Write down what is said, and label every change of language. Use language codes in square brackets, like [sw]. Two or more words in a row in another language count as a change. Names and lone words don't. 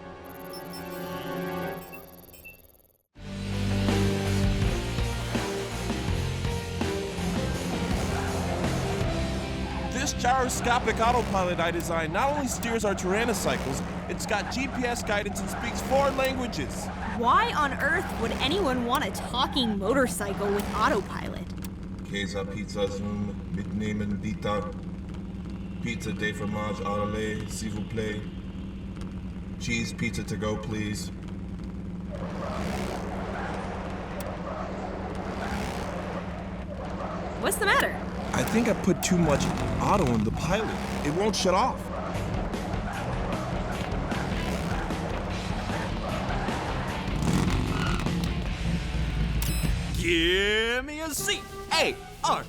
[en] This gyroscopic autopilot I designed not only steers our Tyrannocycles, it's got GPS guidance and speaks 4 languages. Why on earth would anyone want a talking motorcycle with autopilot? [de] Käse Pizza Zoom mitnehmen bitte. [fr] Pizza de fromage à la lait, s'il vous plaît. [en] Cheese pizza to go, please. What's the matter? I think I put too much auto in the pilot. It won't shut off. Give me a C-A-R.